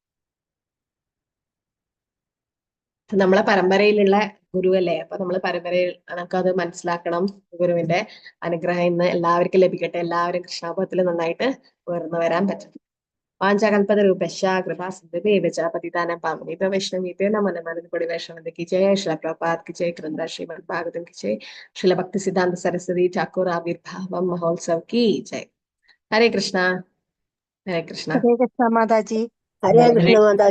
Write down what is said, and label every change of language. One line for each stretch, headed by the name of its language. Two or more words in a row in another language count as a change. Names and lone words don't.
Malayalam: നമ്മളെ പരമ്പരയിലുള്ള ഗുരുവല്ലേ, അപ്പൊ നമ്മള് പരമ്പരയിൽ നമുക്കത് മനസ്സിലാക്കണം. ഗുരുവിന്റെ അനുഗ്രഹം ഇന്ന് എല്ലാവർക്കും ലഭിക്കട്ടെ. എല്ലാവരും കൃഷ്ണാപത്തിൽ നന്നായിട്ട് ഉയർന്നു വരാൻ പറ്റും.
Sanskrit: വാഞ്ചാകൽപത രൂപശ കൃപാ സിന്ധുഭേവച പതിതാനം പാവനീഭ്യോ വൈഷ്ണവീഭ്യോ നമോ നമഃ.
Malayalam: അതിനുകൂടി വൈഷ്ണവതയ്ക്ക് ജയ, ശ്രീല പ്രഭുപാദ് ജയ, ഗ്രന്ഥ ശ്രീമദ് ഭാഗവതം
Hindi: की जय, श्रील भक्ति सिद्धांत सरस्वती ठाकुर आविर्भाव महोत्सव की जय. हरे कृष्णा. हरे कृष्णा. हरे कृष्ण माताजी.
Sanskrit: ഹരേ കൃഷ്ണ
Malayalam: മാതാജി.